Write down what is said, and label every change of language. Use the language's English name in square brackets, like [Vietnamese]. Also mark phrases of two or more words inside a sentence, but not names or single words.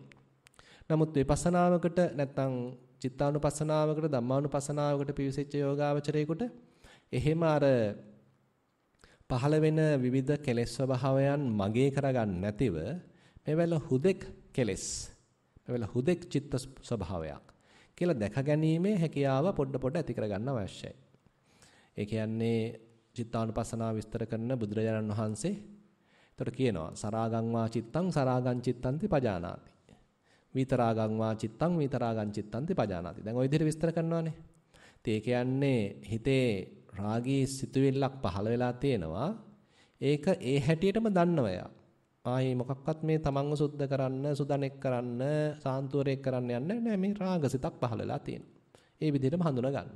[Sinhala] නමුත් විපස්සනාවකට නැත්තම් චිත්තානුපස්සනාවකට ධම්මානුපස්සනාවකට පිවිසෙච්ච යෝගාවචරයේකට එහෙම අර පහළ වෙන විවිධ කෙලෙස් ස්වභාවයන් මගේ කරගන්න නැතිව මේවල හුදෙක් කෙලෙස් මේවල හුදෙක් චිත්ත ස්වභාවයක් කියලා දැක ගැනීමේ හැකියාව පොඩ ඇති කරගන්න අවශ්‍යයි. ඒ කියන්නේ චිත්තානුපස්සනාව විස්තර කරන බුදුරජාණන් වහන්සේ එතකොට කියනවා [Pali] සරාගං වා චිත්තං සරාගං චිත්තන්ති පජානාති. විතරාගං වා චිත්තං විතරාගං චිත්තන්ති පජානාති. [Sinhala] දැන් ওই විදිහට විස්තර කරනවානේ. ඉතින් ඒ කියන්නේ හිතේ රාගී සිතුවිල්ලක් පහළ වෙලා තියෙනවා. ඒක ඒ හැටියටම දන්නවා එයා. ආයේ මොකක්වත් මේ තමන්ව සුද්ධ කරන්න, සුදනෙක් කරන්න, සාන්තුවරයෙක් කරන්න යන්නේ නැහැ. මේ රාගසිතක් පහළ වෙලා තියෙනවා. ඒ විදිහටම හඳුනා ගන්නවා.